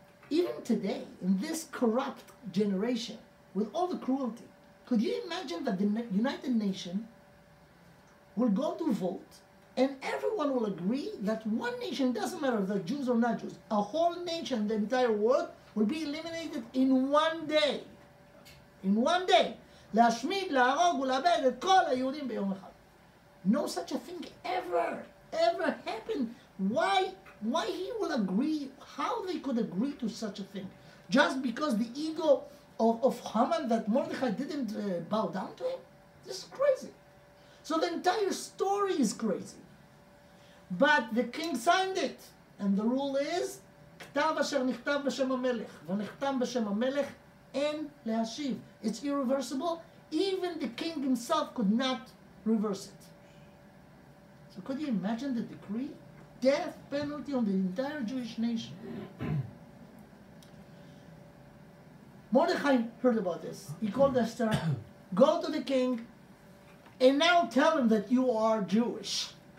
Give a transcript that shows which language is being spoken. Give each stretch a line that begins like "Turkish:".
English: Even today, in this corrupt generation, with all the cruelty, could you imagine that the United Nations will go to vote and everyone will agree that one nation, doesn't matter if they're Jews or not Jews, a whole nation, the entire world, will be eliminated in one day. In one day.
Hebrew: להשמיד, להרוג ולאבד את כל היהודים ביום אחד.
English: No such a thing ever happened. Why he will agree, how they could agree to such a thing? Just because the ego of Haman, that Mordechai didn't bow down to him? This is crazy. So the entire story is crazy. But the king signed it. And the rule is,
Hebrew: כתב אשר נכתב בשם המלך, ונחתם בשם המלך, אין להשיב.
English: It's irreversible. Even the king himself could not reverse it. So could you imagine the decree? Death penalty on the entire Jewish nation. Mordechai heard about this. He called Esther, go to the king, and now tell him that you are Jewish.